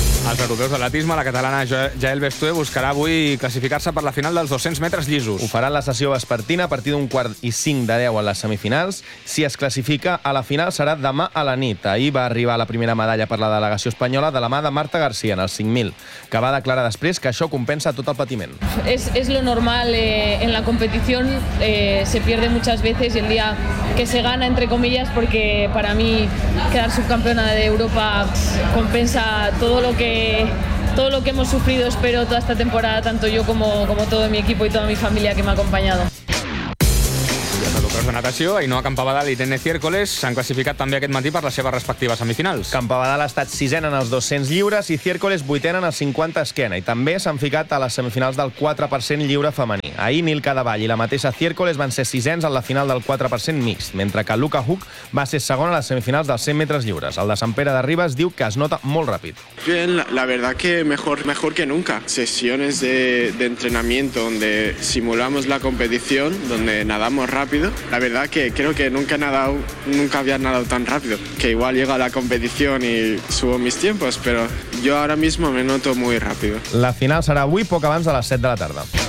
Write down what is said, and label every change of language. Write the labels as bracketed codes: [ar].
[ca] Els europeus d'atletisme, la catalana Jael Bestué, buscarà avui classificar-se per la final dels 200 metres llisos. Ho farà la sessió vespertina a partir d'un quart i 5:50 a les semifinals. Si es classifica a la final serà demà a la nit. Ahir va arribar la primera medalla per la delegació espanyola de la mà de Marta García en els 5.000, que va declarar després que això compensa tot el patiment. [es] Es lo normal en la competición, se pierde muchas veces y el día que se gana, entre comillas, porque para mí quedar subcampeona de Europa compensa todo lo que todo lo que hemos sufrido, espero, toda esta temporada, tanto yo como todo mi equipo y toda mi familia que me ha acompañado. [ca] De natació, Ainhoa Campabadal i Tene Ciércoles s'han classificat també aquest matí per les seves respectives semifinals. Campabadal ha estat sisena en els 200 lliures i Ciércoles vuitena en els 50 esquena i també s'han ficat a les semifinals del 4% lliure femení. Ahir Nil Cadavall i la mateixa Ciércoles van ser sisens en la final del 4% mixt, mentre que Luca Huck va ser segon a les semifinals dels 100 metres lliures. El de Sant Pere de Ribes diu que es nota molt ràpid. [es] Bien, la verdad que mejor que nunca. Sesiones de entrenamiento donde simulamos la competición, donde nadamos rápido. La verdad que creo que nunca había nadado tan rápido, que igual llego a la competición y subo mis tiempos, pero yo ahora mismo me noto muy rápido. [ca] La final serà avui, poc abans de les 7 de la tarda.